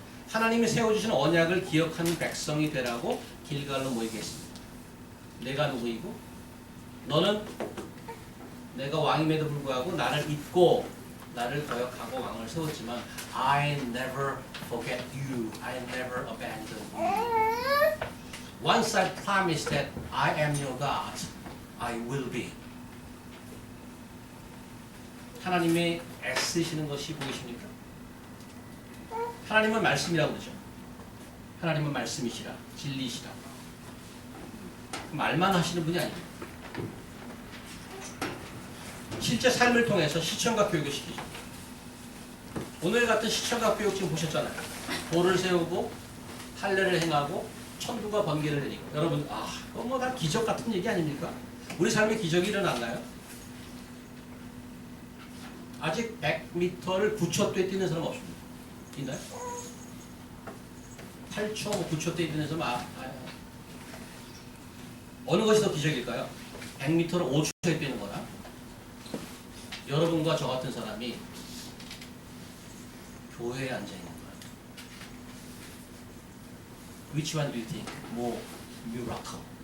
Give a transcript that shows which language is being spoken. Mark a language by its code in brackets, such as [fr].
[ko] 하나님이 세워주신 언약을 기억하는 백성이 되라고 길갈로 모이게 했습니다. 내가 누구이고 너는 내가 왕임에도 불구하고 나를 잊고 나를 거역하고 왕을 세웠지만 [en] I never forget you. I never abandon you. Once I promise that I am your God, I will be. [ko] 하나님이 애쓰시는 것이 보이십니까? 하나님은 말씀이라고 그러죠. 하나님은 말씀이시라, 진리시라. 말만 하시는 분이 아닙니다. 실제 삶을 통해서 실천과 교육을 시키죠. 오늘 같은 시청각 교육 지금 보셨잖아요. 돌을 세우고 할례를 행하고 천둥과 번개를 내리고. 여러분, 그건 뭐 다 기적 같은 얘기 아닙니까? 우리 삶에 기적이 일어났나요? 아직 100m를 9초 때 뛰는 사람 없습니다. 있나요? 8초, 9초 때 뛰는 사람 어느 것이 더 기적일까요? 100m를 5초에 뛰는 거나 여러분과 저 같은 사람이 교회에 앉아 있는 거야. [en] Which one do you think more miracle?